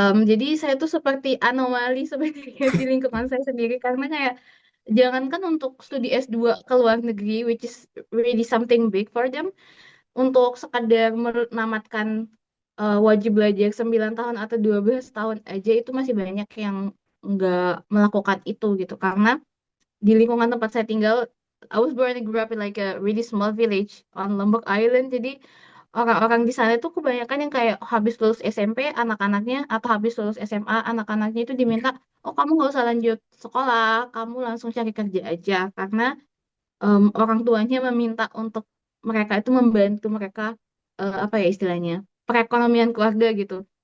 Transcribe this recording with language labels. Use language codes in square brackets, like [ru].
[id] Jadi saya tuh seperti anomali sebenarnya di lingkungan saya sendiri karena kayak jangankan untuk studi S2 ke luar negeri, [en] which is really something big for them, [id] untuk sekadar menamatkan wajib belajar 9 tahun atau 12 tahun aja itu masih banyak yang nggak melakukan itu gitu. Karena di lingkungan tempat saya tinggal, [en] I was born and grew up in like a really small village on Lombok Island. Jadi [id] orang-orang di sana tuh kebanyakan yang kayak habis lulus SMP anak-anaknya atau habis lulus SMA anak-anaknya itu diminta, oh kamu nggak usah lanjut sekolah, kamu langsung cari kerja aja karena orang tuanya meminta untuk mereka itu membantu mereka apa ya istilahnya perekonomian keluarga gitu.